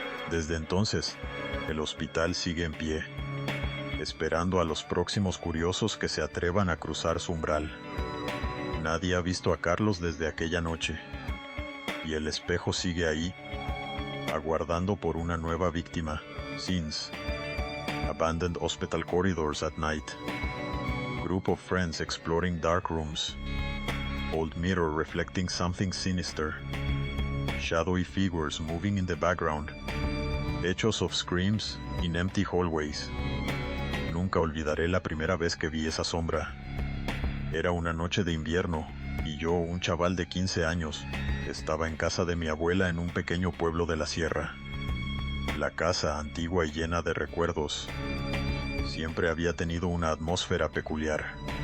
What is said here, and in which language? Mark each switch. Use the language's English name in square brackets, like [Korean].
[Spanish] Desde entonces, el hospital sigue en pie, esperando a los próximos curiosos que se atrevan a cruzar su umbral. Nadie ha visto a Carlos desde aquella noche, y el espejo sigue ahí, aguardando por una nueva víctima. [English] Scenes: Abandoned hospital corridors at night. Group of friends exploring dark rooms. Old mirror reflecting something sinister. Shadowy figures moving in the background. Echoes of screams in empty hallways. [Spanish] Nunca olvidaré la primera vez que vi esa sombra. Era una noche de invierno, y yo, un chaval de 15 años, estaba en casa de mi abuela en un pequeño pueblo de la sierra. La casa, antigua y llena de recuerdos, siempre había tenido una atmósfera peculiar.